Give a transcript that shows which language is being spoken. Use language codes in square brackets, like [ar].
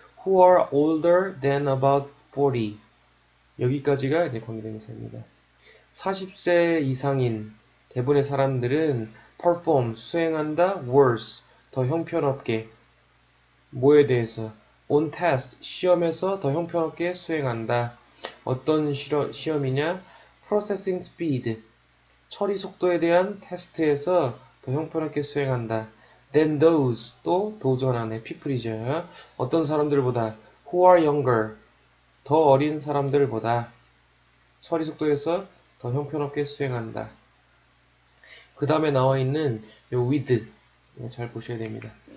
[en] Who are older than about 40. [ko] 여기까지가 이제 관계대명사입니다. 40세 이상인 대부분의 사람들은 perform, 수행한다, worse, 더 형편없게. 뭐에 대해서? [en] on test, [ko] 시험에서 더 형편없게 수행한다. 어떤 시험이냐? processing speed, 처리 속도에 대한 테스트에서 더 형편없게 수행한다. [en] than those, [ko] 또 those 안에 people이죠. 어떤 사람들보다 [en] who are younger, [ko] 더 어린 사람들보다 처리 속도에서 더 형편없게 수행한다. 그 다음에 나와 있는 요 with 잘 보셔야 됩니다.